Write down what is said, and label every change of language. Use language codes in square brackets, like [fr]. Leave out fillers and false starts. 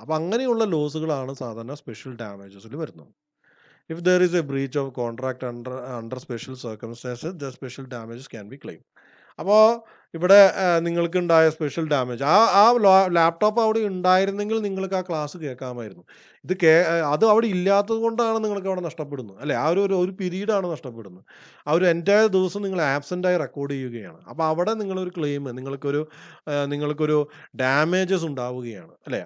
[ml] അപ്പോൾ അങ്ങനെയുള്ള ലോസുകളാണ് സാധാരണ സ്പെഷ്യൽ ഡാമേജസിൽ വരുന്നത്. [en] If there is a breach of contract under special circumstances, the special damages can be claimed. [ml] അപ്പോൾ ഇവിടെ നിങ്ങൾക്കുണ്ടായ സ്പെഷ്യൽ ഡാമേജ് ആ ലാപ്ടോപ്പ് അവിടെ ഉണ്ടായിരുന്നെങ്കിൽ നിങ്ങൾക്ക് ആ ക്ലാസ് കേൾക്കാമായിരുന്നു. അത് അവിടെ ഇല്ലാത്തത് കൊണ്ടാണ് നിങ്ങൾക്ക് അവിടെ നഷ്ടപ്പെടുന്നത്, അല്ലേ? ആ ഒരു പീരീഡാണ് നഷ്ടപ്പെടുന്നത്. ആ ഒരു എൻറ്റയർ ദിവസം നിങ്ങൾ ആബ്സെൻ്റായി റെക്കോർഡ് ചെയ്യുകയാണ്. അപ്പോൾ അവിടെ നിങ്ങളൊരു ക്ലെയിം, നിങ്ങൾക്കൊരു ഡാമേജസ് ഉണ്ടാവുകയാണ്, അല്ലേ?